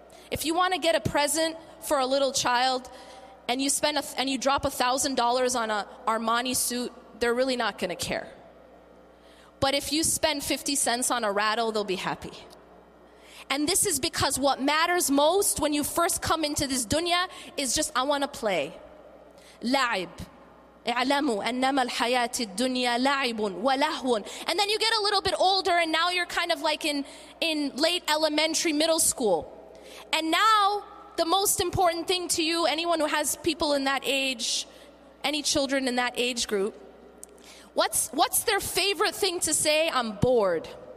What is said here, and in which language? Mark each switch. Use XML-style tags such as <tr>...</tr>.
<en>If you want to get a present for a little child and you drop $1,000 on an Armani suit, they're really not going to care. But if you spend 50 cents on a rattle, they'll be happy. And this is because what matters most when you first come into this dunya is just, I want to play.</en> <ar>لعب. اعلموا أنما الحياة الدنيا لعب ولهو.</ar> <en>And then you get a little bit older and now you're kind of like in late elementary, middle school. And now the most important thing to you, anyone who has people in that age, any children in that age group, what's their favorite thing to say? I'm bored.</en>